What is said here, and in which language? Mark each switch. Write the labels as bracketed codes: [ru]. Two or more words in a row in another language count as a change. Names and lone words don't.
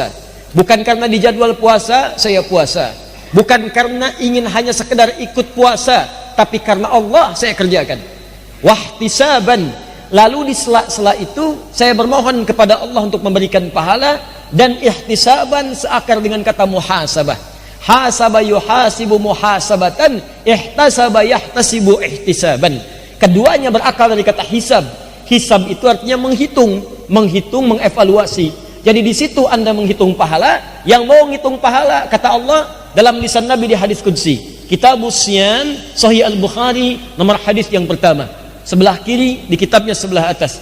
[id] Bukan karena di jadwal puasa, saya puasa. Bukan karena ingin hanya sekedar ikut puasa, tapi karena Allah saya kerjakan. Wahtisaban, lalu di sela-sela itu saya bermohon kepada Allah untuk memberikan pahala, dan ihtisaban seakar dengan kata muhasabah. [ar] حاسب يحاسب محاسبة، احتسب يحتسب احتسابا. [id] Keduanya berakal dari kata hisab. Hisab itu artinya menghitung, mengevaluasi. Jadi di situ Anda menghitung pahala. Yang mau menghitung pahala, kata Allah dalam lisan Nabi di hadis qudsi, Kitabus Siyam, Sahih Al-Bukhari, nomor hadis yang pertama, sebelah kiri di kitabnya sebelah atas.